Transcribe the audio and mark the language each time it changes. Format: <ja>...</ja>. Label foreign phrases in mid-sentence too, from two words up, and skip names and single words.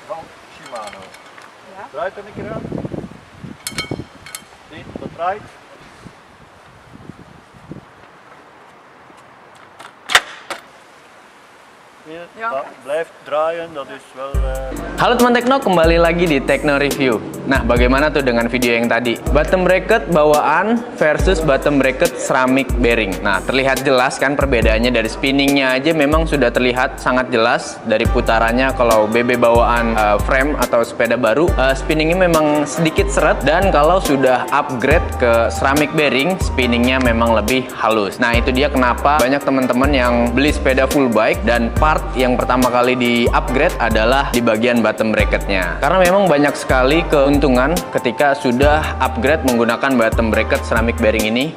<nl>van Shimano. Ja. Draait er een keer aan. Zie, dat draait. Ja. Dat blijft draaien, dat is wel...</nl> <id>Halo teman Tekno, kembali lagi di Tekno Review. Nah, bagaimana tuh dengan video yang tadi?</id> <en>Bottom bracket bawaan versus bottom bracket ceramic bearing.</en> <id>Nah, terlihat jelas kan perbedaannya dari spinningnya aja memang sudah terlihat sangat jelas dari putarannya. Kalau BB bawaan frame atau sepeda baru, spinningnya memang sedikit seret, dan kalau sudah upgrade ke</id> <en>ceramic bearing,</en> <id>spinningnya memang lebih halus. Nah, itu dia kenapa banyak teman-teman yang beli sepeda</id> <en>full bike</en> <id>dan part yang pertama kali di upgrade adalah di bagian</id> <en>bottom bracketnya,</en> <id>karena memang banyak sekali keuntungan ketika sudah upgrade menggunakan</id> <en>bottom bracket ceramic bearing</en> <id>ini.</id>